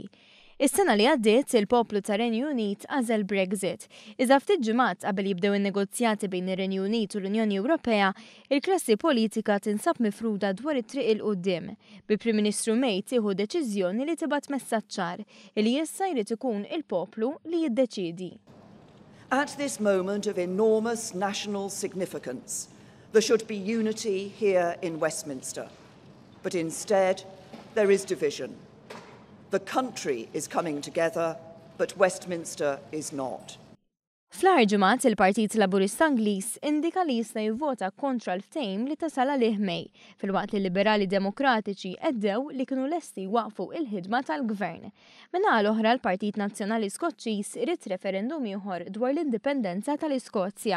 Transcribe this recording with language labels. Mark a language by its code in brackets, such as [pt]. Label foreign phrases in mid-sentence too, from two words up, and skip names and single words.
[mt] Is-sena li għaddiet il-poplu ta' Renju Unit għażel Brexit. Iżda ftit ġimgħat qabel jibdew in-negozjati bejn ir-Renju Unit u l-Unjoni Ewropea, il-klassi politika tinsab mifruda dwar it-triq il quddiem. Bi-Prim Ministru May tieħu deċiżjoni li tibgħat messaġġ ċar li issa jrid ikun il-poplu li jiddeċiedi. [en] At this moment of enormous national significance, there should be unity here in Westminster. But instead, there is division. The country is coming together, but Westminster is not. [mt] Fl-aħħar ġimgħat il-Partit Laburista Ingliż indika li jista' jivvota kontra l-ftehim li tasal għalih May, filwaqt li Liberali Demokratiċi għeddew li kienu lesti waqfu il-ħidma tal-Gvern. Minnaħa l-oħra l-Partit Nazzjonali Skoċċiż irid referendum ieħor dwar l-indipendenza tal-Iskozja.